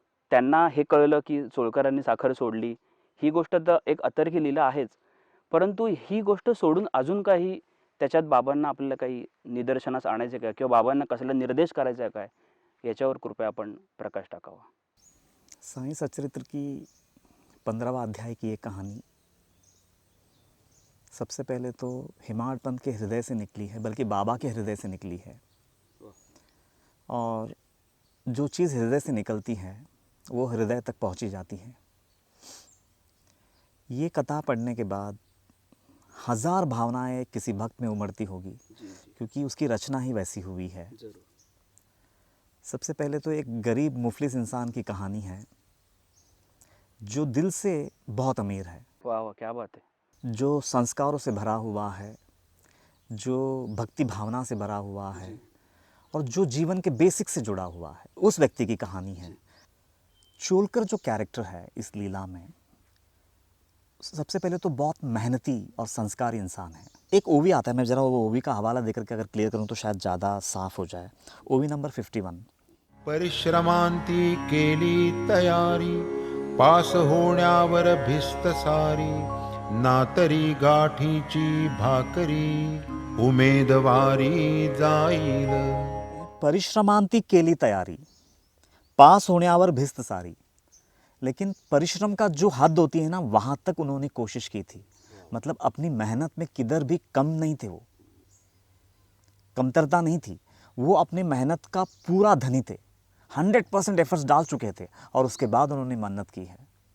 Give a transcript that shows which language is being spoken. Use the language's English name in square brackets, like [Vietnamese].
[Marathi] त्यांना हे कळलं की चोळकरांनी साखर सोडली. ही गोष्ट तर एक अतर्की लीला आहेच, परंतु ही गोष्ट सोडून अजून काही त्याच्यात बाबांना आपल्याला काही निदर्शनास आणायचे काय, किंवा बाबांना कसला निर्देश करायचा काय, याच्यावर कृपया आपण प्रकाश टाकावा. [Hindi] साईं सच्चरित्र की 15वां अध्याय की ये कहानी सबसे पहले तो हिमाड़ पंत के हृदय से निकली है, बल्कि बाबा के हृदय से निकली है. और जो चीज़ हृदय से निकलती है वो हृदय तक पहुंची जाती है. ये कथा पढ़ने के बाद 1000 भावनाएं किसी भक्त में उमड़ती होगी, क्योंकि उसकी रचना ही वैसी हुई है। जरूर। सबसे पहले तो एक गरीब मुफलिस इंसान की कहानी है जो दिल से बहुत अमीर है, वाह वाह, क्या बात है। जो संस्कारों से भरा हुआ है, जो भक्ति भावना से भरा हुआ है और जो जीवन के बेसिक से जुड़ा हुआ है, उस व्यक्ति की कहानी है। चोलकर जो कैरेक्टर है इस लीला में, सबसे पहले तो बहुत मेहनती और संस्कारी इंसान है। एक ओवी आता है, मैं ज़रा वो ओवी का हवाला देकर के अगर क्लियर करूं तो शायद ज़्यादा साफ हो जाए। ओवी नंबर 51। [Marathi] परिश्रमांती केली तयारी, पास होण्यावर भिस्त सारी, नातरी गाठीची भाकरी, उमेदवारी जाईल। परिश्रमांती केली तयारी, पास होण्यावर भिस्त सारी। [Hindi] लेकिन परिश्रम का जो हद होती है ना, वहाँ तक उन्होंने कोशिश की थी। मतलब अपनी मेहनत में किधर भी कम नहीं थे, वो कमतरता नहीं थी। वो अपनी मेहनत का पूरा धनी थे, 100% एफर्ट्स डाल चुके थे और उसके बाद उन्होंने मन्नत की है।